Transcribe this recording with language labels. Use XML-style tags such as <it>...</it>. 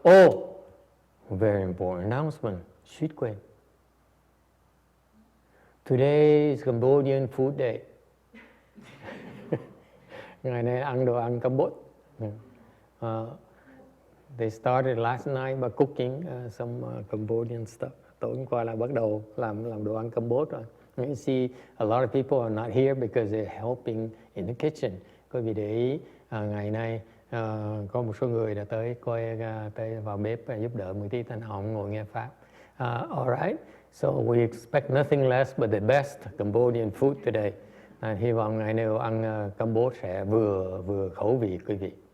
<en>Oh, very important announcement.</en> <vi>Suýt quên.</vi> <en>Today is Cambodian Food Day.</en> <vi>Ngày nay ăn đồ ăn Campuchia.</vi> <en>They started last night by cooking some Cambodian stuff.</en> <vi>Tối hôm qua là bắt đầu làm đồ ăn Campuchia rồi.</vi> <en>You see, a lot of people are not here because they're helping in the kitchen.</en> <vi>Quý vị để ý, ngày nay có một số người đã tới vào bếp giúp đỡ một tí, thành họ ngồi nghe pháp.</vi> <en>All right, so we expect nothing less but the best Cambodian food today.</en> <vi>Hy vọng ngày nay ăn Campuchia sẽ vừa khẩu vị quý vị.</vi>